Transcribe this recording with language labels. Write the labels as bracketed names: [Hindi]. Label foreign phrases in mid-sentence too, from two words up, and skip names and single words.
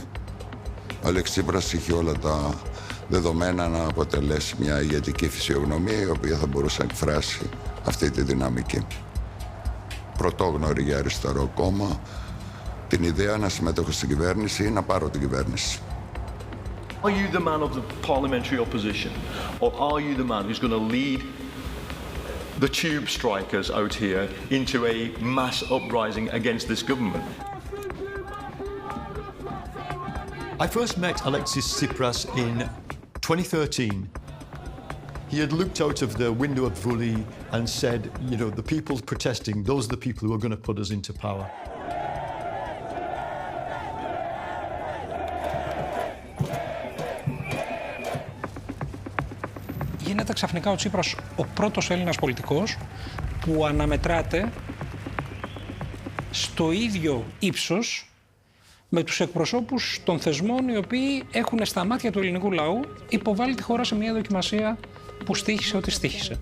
[Greek] Ο Αλέξης Τσίπρας είχε όλα τα δεδομένα να αποτελέσει μια ηγετική φυσιογνωμία η οποία θα μπορούσε να εκφράσει αυτή τη δυναμική. Πρωτόγνωρη για αριστερό κόμμα, την ιδέα να συμμετέχω στην κυβέρνηση ή να πάρω την κυβέρνηση. [English] Are you the man of the parliamentary opposition, or are you the man who's going to lead the tube strikers out here into a mass uprising against this government? I first met Alexis Tsipras in 2013. He had looked out of the window at Vuli and said, you know, the people protesting, those are the people who are going to put us into power. [Greek] Γίνεται ξαφνικά ο Τσίπρας ο πρώτος Έλληνας πολιτικός που αναμετράται στο ίδιο ύψος με τους εκπροσώπους των θεσμών οι οποίοι έχουν στα μάτια του ελληνικού λαού υποβάλει τη χώρα σε μια δοκιμασία που στοίχησε ό,τι στοίχησε.